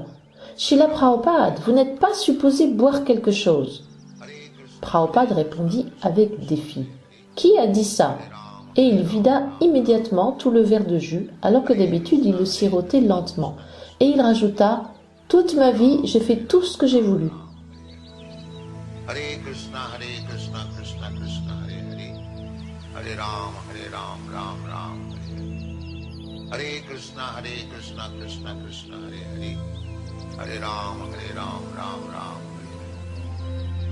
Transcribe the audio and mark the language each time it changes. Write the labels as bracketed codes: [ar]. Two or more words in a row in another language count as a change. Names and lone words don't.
[fr] « Srila Prabhupada, vous n'êtes pas supposé boire quelque chose ?» Prabhupada répondit avec défi. « Qui a dit ça ?» Et il vida immédiatement tout le verre de jus, alors que d'habitude il le sirotait lentement. Et il rajouta « Toute ma vie, j'ai fait tout ce que j'ai voulu. » [sa] Hare Krishna, Krishna Krishna, Hare Hare. Hare Ram, Ram Ram, Hare Hare. Hare Krishna, Krishna Krishna, Hare Hare. Hare Ram, Ram Ram, Hare Hare.